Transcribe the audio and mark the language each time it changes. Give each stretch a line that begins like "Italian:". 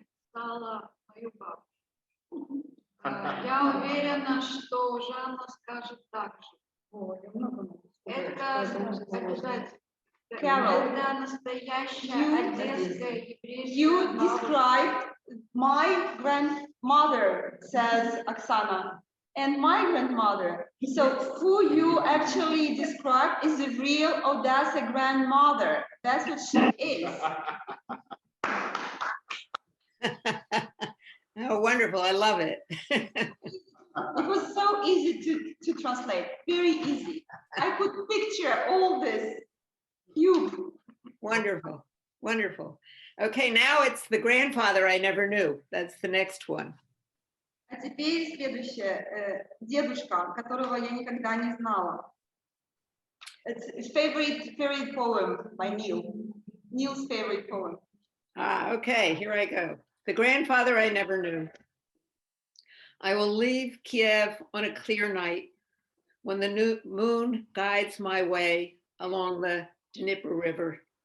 Russian: Стала мою бабушку. Я уверена, что Жанна скажет так же. Это обязательно. Это настоящая одесская еврейская
English: You
Russian: бабушка.
English: described my grandmother, says Oksana, and my grandmother. So who you actually described is the real Odessa grandmother. That's what she is. Oh, wonderful. I love it. It was so easy to translate, very easy. I could picture all this cube. Wonderful. Wonderful. Okay, now it's the grandfather I never knew. That's the next one.
Russian: А теперь следующее, дедушка, которого я никогда не знала.
English: It's favorite poem by Neil. Neil's favorite poem. Okay, here I go. The grandfather I never knew. I will leave Kiev on a clear night when the new moon guides my way along the Dnieper River.